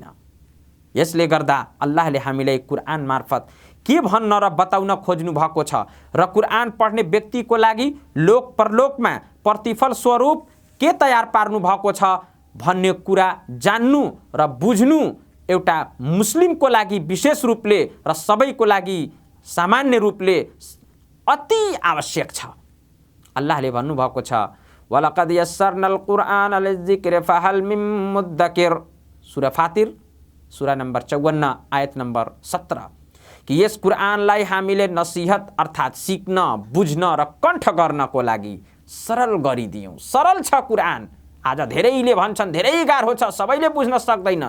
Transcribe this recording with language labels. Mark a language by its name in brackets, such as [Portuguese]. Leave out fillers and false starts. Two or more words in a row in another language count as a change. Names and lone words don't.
[Nepali] यसले गर्दा अल्लाहले हामीलाई कुरान मार्फत के भन्न र बताउन खोज्नु भएको छ र कुरान पढ्ने व्यक्तिको लागि लोक परलोकमा प्रतिफल स्वरूप के तयार पार्नु भएको छ भन्ने कुरा जान्नु र बुझ्नु एउटा मुस्लिमको लागि विशेष रूपले र सबैको लागि सामान्य रूपले अति आवश्यक छ। अल्लाहले भन्नुभएको छ [Arabic] ولقد يسرنا القرآن للذكر فهل من مدكر, [Nepali] सूरा फातिर सूरा नम्बर 54 आयत नम्बर 17 कि यस कुरानलाई हामीले नसिहत अर्थात् सिक्न बुझ्न र कण्ठ गर्नको लागि सरल गरिदियौँ। सरल छ कुरान। आज धेरैले भन्छन् धेरै गाह्रो छ, सबैले बुझ्न सक्दैनन्।